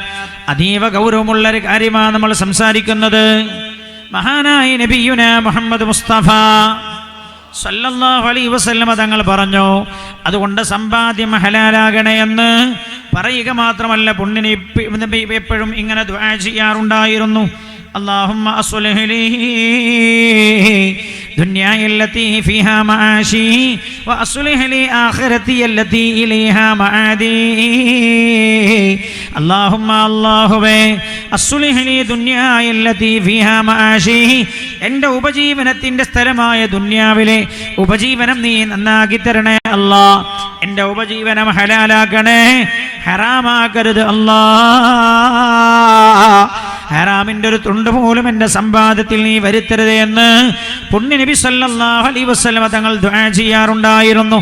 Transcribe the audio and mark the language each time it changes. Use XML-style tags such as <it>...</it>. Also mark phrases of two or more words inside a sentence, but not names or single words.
<ml>അതീവ ഗൗരവമുള്ളൊരു കാര്യമാണ് നമ്മൾ സംസാരിക്കുന്നത്. മഹാനായ നബിയുനാ മുഹമ്മദ് മുസ്തഫ</ml> <ar>صلى الله عليه وسلم</ar> <ml>തങ്ങൾ പറഞ്ഞു, അതുകൊണ്ട് സമ്പാദ്യം ഹലാലാകണേ എന്ന് പറയുക മാത്രമല്ല, പുണ്യനബി എപ്പോഴും ഇങ്ങനെ ദുആ ചെയ്യാറുണ്ടായിരുന്നു.</ml> <ar>اللهم أصلح لي دنياي التي فيها معاشي وأصلح لي آخرتي التي إليها معادي. اللهم أصلح لي دنياي التي فيها معاشي,</ar> <ml>എൻ്റെ ഉപജീവനത്തിൻ്റെ സ്ഥലമായ ദുനിയാവിലെ ഉപജീവനം നീ നന്നാക്കി തരണേ അല്ലാ. എൻ്റെ ഉപജീവനം ഹലാലാക്കണേ, ഹറാമാക്കരുത് അല്ലാ. ഹറാമിൻ്റെ ഒരു തുണ്ട് പോലും എൻ്റെ സമ്പാദ്യത്തിൽ നീ വരുത്തരുത് എന്ന് പുണ്യനബി</ml> <ar>صلى الله عليه وسلم</ar> <ml>തങ്ങൾ ദുആ ചെയ്യാറുണ്ടായിരുന്നു.</ml>